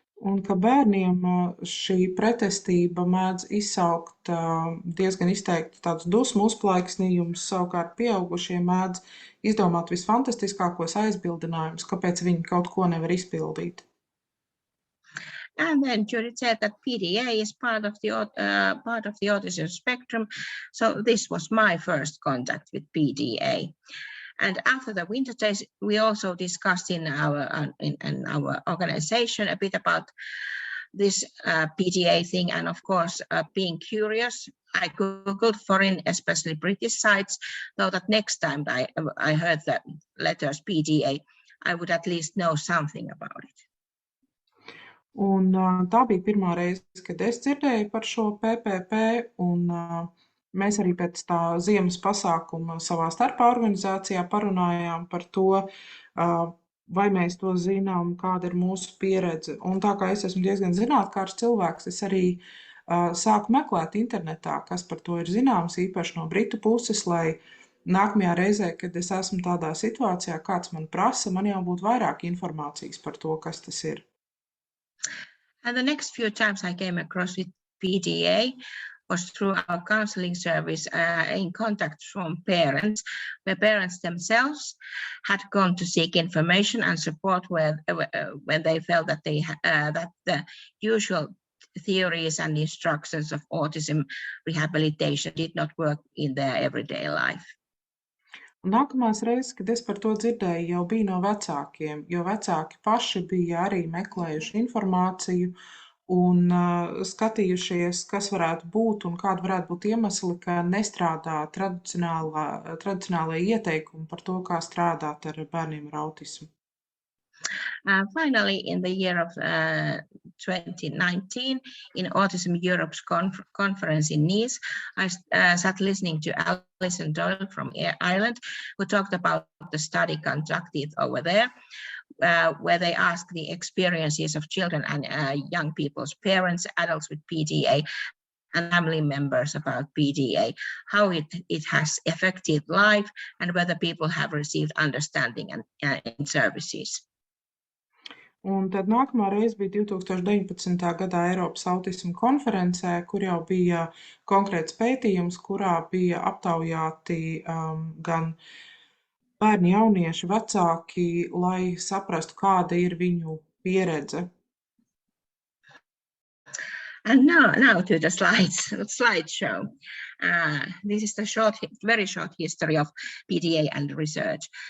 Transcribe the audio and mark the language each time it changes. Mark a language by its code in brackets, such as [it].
[lv] Un ka bērniem šī pretestība mēdz izsaukt diezgan izteikti tādus dusmu uzplaiksnījumus, savukārt pieaugušie mēdz izdomāt visfantastiskākos aizbildinājumus, kāpēc viņi kaut ko nevar izpildīt. [en] And then Judith said that PDA is part of the autism spectrum, so this was my first contact with PDA. And after the winter days, we also discussed in our organization a bit about this PDA thing. And of course, being curious, I Googled foreign, especially British sites, so that next time I heard the letters PDA, I would at least know something about it. [lv] Un tā bija pirmā reize, kad es dzirdēju par šo PPP, un mēs arī pēc tā ziemas pasākuma savā starpā organizācijā parunājām par to, vai mēs to zinām, kāda ir mūsu pieredze. Un tā kā es esmu diezgan zinātkārs cilvēks, es arī sāku meklēt internetā, kas par to ir zināms, īpaši no britu puses, lai nākamajā reizē, kad es esmu tādā situācijā, kāds man prasa, man jau būtu vairāk informācijas par to, kas tas ir. [en] And the next few times I came across with PDA was through our counseling service in contact from parents, where parents themselves had gone to seek information and support when they felt that that the usual theories and instructions of autism rehabilitation did not work in their everyday life. [lv] Nākamās reizes, kad es par to dzirdēju, jau bija no vecākiem, jo vecāki paši bija arī meklējuši informāciju un skatījušies, kas varētu būt un kāda varētu būt iemesli, ka nestrādā tradicionālajie ieteikumi par to, kā strādāt ar bērniem ar autismu. [en] Finally, in the year of 2019, in Autism Europe's conference in Nice, I sat listening to Alison Doyle from Ireland, who talked about the study conducted over there, where they asked the experiences of children and young people's parents, adults with PDA, and family members about PDA, how it has affected life, and whether people have received understanding and services. [lv] Un tad nākamā reize bija 2019. gadā Eiropas autisma konferencē, kur jau bija konkrēts pētījums, kurā bija aptaujāti gan bērni, jaunieši, vecāki, lai saprastu, kāda ir viņu pieredze. [en] And now to the slideshow. This is the very short history of PDA and research.